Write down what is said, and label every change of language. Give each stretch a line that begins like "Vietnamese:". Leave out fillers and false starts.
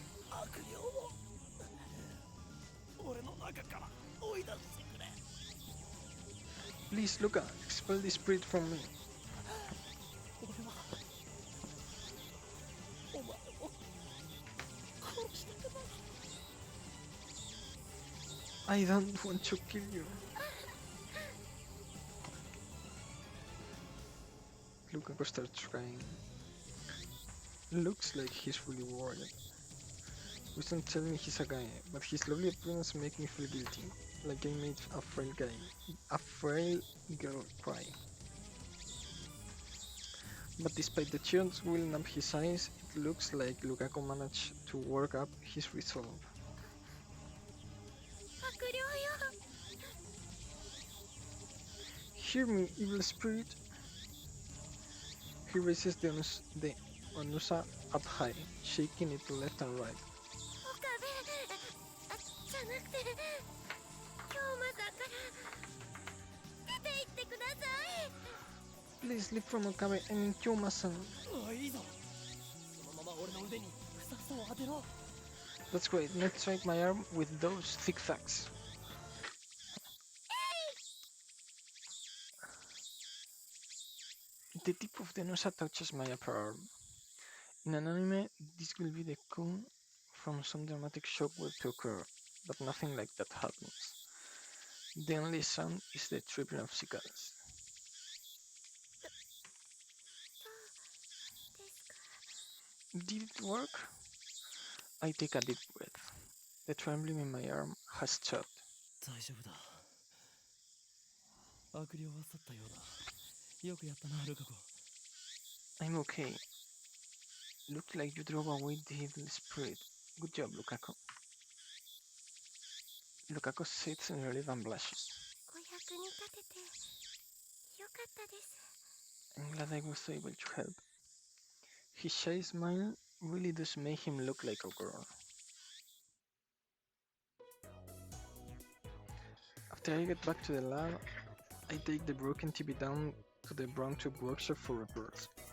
Japanese: 悪霊を俺の中から追い出してくれ。
English: Please, Luca, expel the spirit from me.
Japanese: 俺はお前を殺したくない。
English: I don't want to kill you. Lukaku starts crying. Looks like he's really worried. Please don't tell me he's a guy, but his lovely appearance makes me feel guilty. Like I made a frail girl cry. But despite the tears welling up his eyes, it looks like Lukaku managed to work up his resolve.
Japanese: 悪霊よ
English: Hear me, evil spirit! He raises the Onusa up high, shaking it left and right.
Japanese: 岡部じゃなくて京馬さんから出て行ってください
English: Please leave from Okabe, I mean Kyoma-san.
Japanese: おいいぞそのまま俺の腕に草草を当てろ
English: That's great, now strike my arm with those thick thugs. The tip of the Onusa touches my upper arm. In an anime, this will be the cue from some dramatic shockwave to occur, but nothing like that happens. The only sound is the tripping of cicadas.
Japanese: ですか
English: Did it work? I take a deep breath. The trembling in my arm has stopped.
Japanese: 大丈夫だ悪霊は去ったようだよくやったなルカ子
English: I'm okay. Looks like you drove away the evil spirit. Good job, Lukaku. Lukaku sits in relief and blushes.
Japanese: お役に立ててよかったです
English: I'm glad I was able to help. His shy smile really does make him look like a girl. After I get back to the lab, I take the broken TV down to the brown tube workshop for repairs.